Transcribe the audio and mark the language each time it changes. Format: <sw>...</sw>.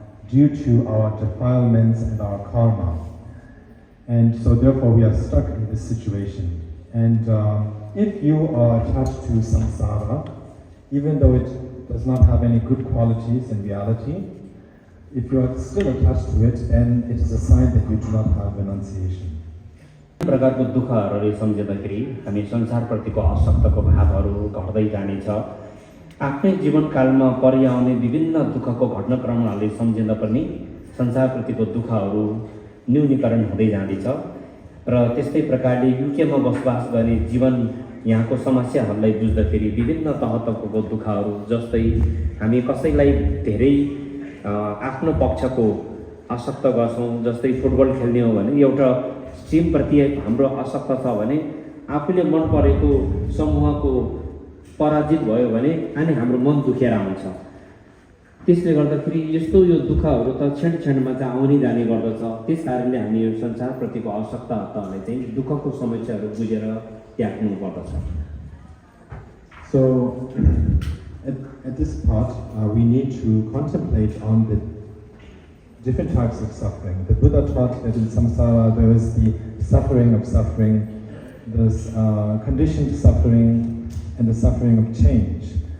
<en>due to our defilements and our karma. And so therefore we are stuck in this situation. And if you are attached to samsara, even though it does not have any good qualities in reality, if you are still attached to it, then it is a sign that you do not have renunciation.</en> <ne>प्रकारको दुःखहरूले सम्झँदाखेरि हामी संसारप्रतिको आसक्तको भावहरू घट्दै जानेछ। आफ्नै जीवनकालमा परिआउने विभिन्न दुःखको घटनाक्रमहरूले सम्झिँदा पनि संसारप्रतिको दुःखहरू न्यूनीकरण हुँदै जाँदैछ। र त्यस्तै प्रकारले युकेमा बसोबास गर्ने जीवन यहाँको समस्याहरूलाई बुझ्दाखेरि विभिन्न तहतको दुःखहरू, जस्तै हामी कसैलाई धेरै आफ्नो पक्षको आसक्त गर्छौँ। जस्तै फुटबल खेल्ने हो भने एउटा टिमप्रति हाम्रो आसक्त छ भने आफूले मन परेको समूहको पराजित भयो भने अनि हाम्रो मन दुखेर आउँछ। त्यसले गर्दाखेरि यस्तो यो दुःखहरू त क्षण क्षणमा चाहिँ आउने जाने गर्दछ। त्यस कारणले हामी यो संसारप्रतिको आवश्यकताहरूलाई चाहिँ दुःखको समस्याहरू बुझेर त्याग्नु पर्दछ।</ne> <en>So at this part, we need to contemplate on the different types of suffering. The Buddha taught that in samsara there is the suffering of suffering, there's conditioned suffering, and the suffering of change.</en>